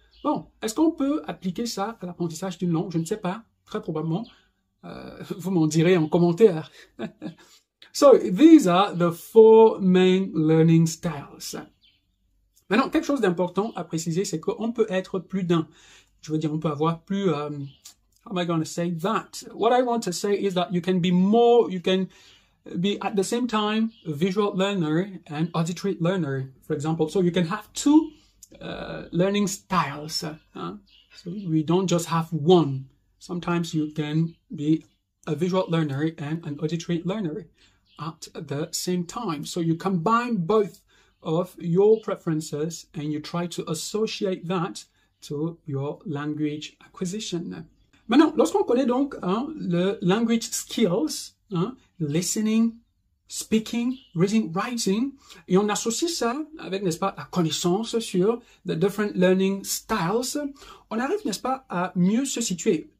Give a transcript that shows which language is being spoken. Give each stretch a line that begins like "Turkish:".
French: Bon, est-ce qu'on peut appliquer ça à l'apprentissage d'une langue? Je ne sais pas, très probablement. Vous m'en direz en commentaire.
English: So, these are the 4 main learning styles.
French: Maintenant, quelque chose d'important à préciser, c'est qu'on peut être plus d'un. Je veux dire, on peut avoir plus...
English: how am I going to say that? What I want to say is that you can be more, you can be at the same time a visual learner and auditory learner, for example. So you can have 2 learning styles. So we don't just have one. Sometimes you can be a visual learner and an auditory learner at the same time. So you combine both of your preferences and you try to associate that to your language acquisition.
French: Maintenant, lorsqu'on connaît donc le language skills,
English: listening, speaking, reading, writing,
French: et on associe ça avec, n'est-ce pas, la connaissance sur
English: the different learning styles,
French: on arrive, n'est-ce pas, à mieux se situer.